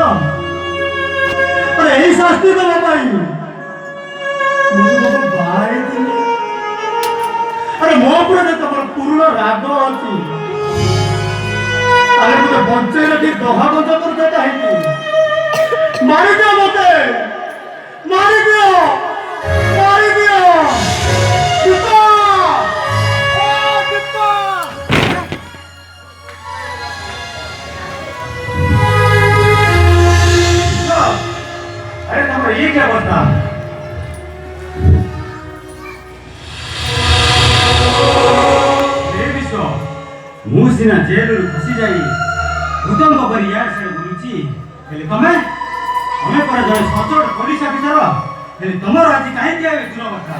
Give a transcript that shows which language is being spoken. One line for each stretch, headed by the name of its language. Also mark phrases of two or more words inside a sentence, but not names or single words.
Odia: ଆରେ ଏଇ ଶାସ୍ତି ଦେବା ପାଇଁ ମୁଁ ତମକୁ ବାହା ହେଇଥିଲି। ଆରେ ମୋ ଉପରେ ଯେ ତମର ପୁରୁଣା ରାଗ ଅଛି, ଆରେ ମତେ ବଞ୍ଚେଇ ରଖି ଦହା ଗଞ୍ଜ କରୁଛ କାହିଁକି? ମାରିଦିଅ ମତେ, ମାରିଦିଅ, ମାରିଦିଅ।
Hindi: ये क्या बता?
Odia: ମୁଁ ସିନା ଜେଲରୁ ଖସି ଯାଇ ଭୂତଙ୍କ ପରି ଇଆଡେ ସିଆଡେ ବୁଲୁଛି, ହେଲେ ତମେ ପରେ ଜଣେ ସଚୋଟ ପୋଲିସ ଅଫିସର, ହେଲେ ତମର ଆଜି କାହିଁକି ଦୂର କଥା?